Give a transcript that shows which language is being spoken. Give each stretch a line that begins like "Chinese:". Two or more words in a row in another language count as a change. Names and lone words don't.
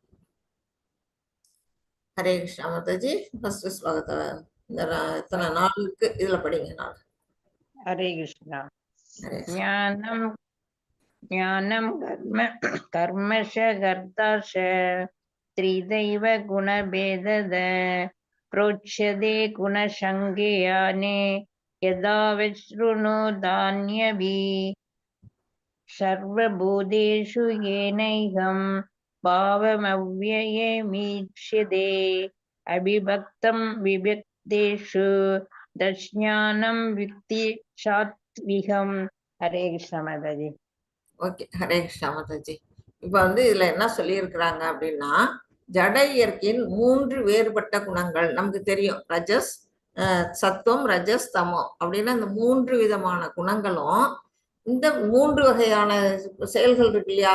Tamil: ஹரே கிருஷ்ணா மாதாஜி. ஃபர்ஸ்ட் ஸ்லோகத்தை இந்த எத்தனை நாளுக்கு இதுல படிங்க. நாள்
Sanskrit: ஹரே கிருஷ்ணா. ज्ञानम् कर्मश कर्ताश त्रिधैव गुणभेदतः प्रोच्यते गुणसंज्ञाने यदा विशृणुतान्यपि सर्वभूतेषु येनैकं भावमव्ययमीक्ष्यते अविभक्तं विभक्तेषु तज्ज्ञानं वित्ति சாத்விகம்.
Tamil: ஹரே கிருஷ்ணா மாதாஜி. ஓகே, ஹரே கிருஷ்ணா மாதாஜி. இப்ப இதுல என்ன சொல்லி இருக்கிறாங்க அப்படின்னா, ஜட இயற்கையின் 3 வேறுபட்ட குணங்கள் நமக்கு தெரியும். ரஜஸ், சத்துவம், ரஜஸ், தமோ அப்படின்னு அந்த 3 விதமான குணங்களும் இந்த 3 வகையான செயல்கள் இருக்கு இல்லையா?